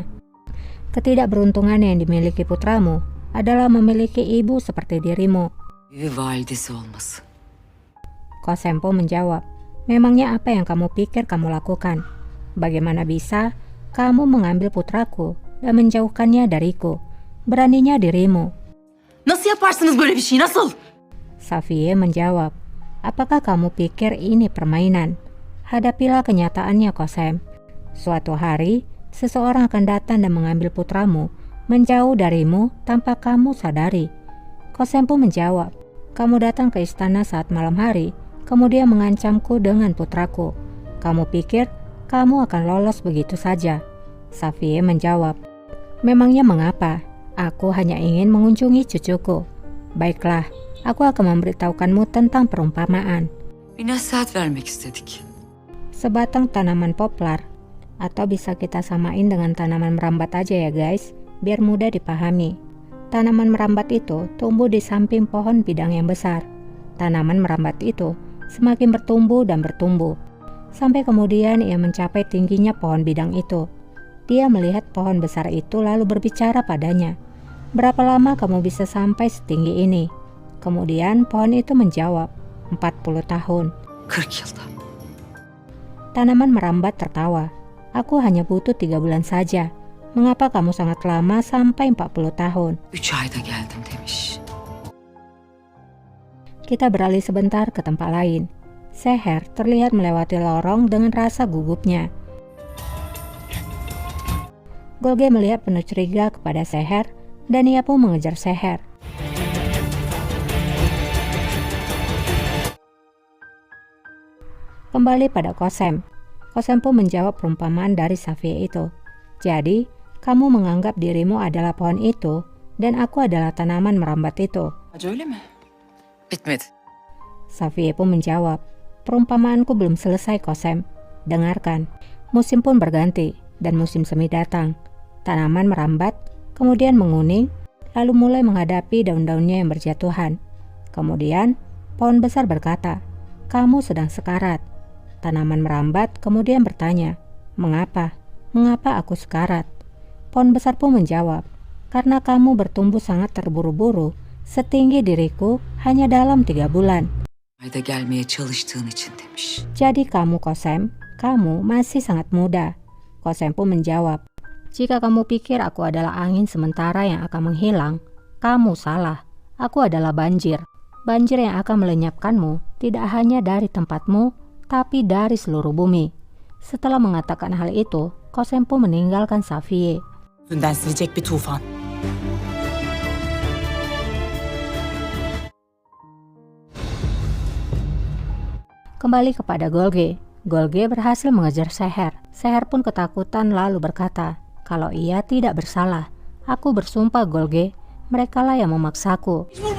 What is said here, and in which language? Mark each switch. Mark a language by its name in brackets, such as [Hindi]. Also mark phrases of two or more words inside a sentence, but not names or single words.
[Indonesian] Ketidakberuntungan yang dimiliki putramu adalah memiliki ibu seperti dirimu. Kosem pun menjawab, memangnya apa yang kamu pikir kamu lakukan? Bagaimana bisa kamu mengambil putraku dan menjauhkannya dariku? Beraninya dirimu. [Turkish] Nasıl yaparsınız böyle bir şey, nasıl? [Indonesian] Safie menjawab, apakah kamu pikir ini permainan? Hadapilah kenyataannya, Kosem. Suatu hari, seseorang akan datang dan mengambil putramu, menjauh darimu tanpa kamu sadari. Kosem pun menjawab, kamu datang ke istana saat malam hari, kemudian mengancamku dengan putraku. Kamu pikir kamu akan lolos begitu saja? Safie menjawab, memangnya mengapa? Aku hanya ingin mengunjungi cucuku. Baiklah, aku akan memberitahukanmu tentang perumpamaan. [Turkish] Bir nasihat vermek istedik. [Indonesian] Sebatang tanaman poplar, atau bisa kita samain dengan tanaman merambat aja ya guys, biar mudah dipahami. Tanaman merambat itu tumbuh di samping pohon bidang yang besar. Tanaman merambat itu semakin bertumbuh dan bertumbuh, sampai kemudian ia mencapai tingginya pohon bidang itu. Dia melihat pohon besar itu lalu berbicara padanya, berapa lama kamu bisa sampai setinggi ini? Kemudian pohon itu menjawab, 40 tahun. [Turkish] 40 yılda. [Indonesian] Tanaman merambat tertawa, aku hanya butuh 3 bulan saja. Mengapa kamu sangat lama sampai 40 tahun? [Turkish] 3 ayda geldim demiş. [Indonesian] Kita beralih sebentar ke tempat lain. Seher terlihat melewati lorong dengan rasa gugupnya. Golge melihat penuh curiga kepada Seher dan ia pun mengejar Seher. Kembali pada Kosem. Kosem pun menjawab perumpamaan dari Safie itu. Jadi, kamu menganggap dirimu adalah pohon itu dan aku adalah tanaman merambat itu. [Turkish] Öyle mi? Bitmedi. [Indonesian] Safie pun menjawab, perumpamaanku belum selesai, Kosem. Dengarkan, musim pun berganti dan musim semi datang. Tanaman merambat, kemudian menguning, lalu mulai menghadapi daun-daunnya yang berjatuhan. Kemudian, pohon besar berkata, kamu sedang sekarat. Tanaman merambat kemudian bertanya, mengapa? Mengapa aku sekarat? Pohon besar pun menjawab, karena kamu bertumbuh sangat terburu-buru, setinggi diriku hanya dalam 3 bulan. [Turkish] Ayda gelmeye çalıştığın için demiş. [Indonesian] Jadi kamu, Kosem, kamu masih sangat muda. Kosem pun menjawab, jika kamu pikir aku adalah angin sementara yang akan menghilang, kamu salah. Aku adalah banjir. Banjir yang akan melenyapkanmu tidak hanya dari tempatmu, tapi dari seluruh bumi. Setelah mengatakan hal itu, Kosem pun meninggalkan Safie. [Turkish] Dünden silecek bir tufan. [Indonesian] Kembali kepada Golge. Golge berhasil mengejar Seher. Seher pun ketakutan lalu berkata, kalau ia tidak bersalah. Aku bersumpah, Golge, merekalah yang memaksaku.